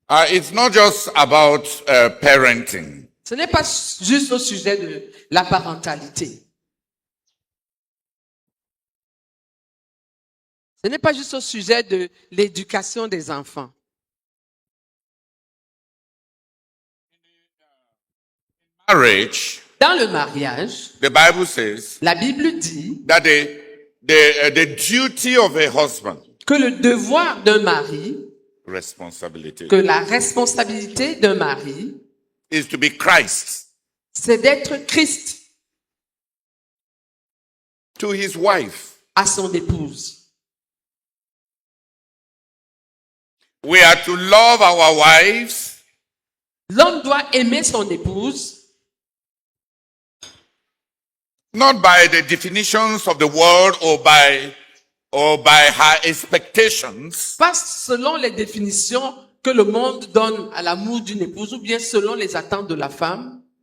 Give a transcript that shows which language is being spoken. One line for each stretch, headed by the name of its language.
English: It's not just about parenting.
French: Ce n'est pas juste au sujet de la parentalité. Ce n'est pas juste au sujet de l'éducation des enfants.
English: Marriage,
French: Dans le mariage,
English: the Bible says
French: la Bible dit
English: that the duty of a husband,
French: que le devoir d'un mari,
English: responsibility,
French: que la responsabilité d'un mari,
English: is to be Christ
French: c'est d'être Christ
English: to his wife.
French: à son épouse.
English: We are to love our wives
French: L'homme doit aimer son épouse,
English: not by the definitions of the world or by her expectations,
French: pas selon les définitions que le monde donne à l'amour d'une épouse ou bien selon les attentes de la femme.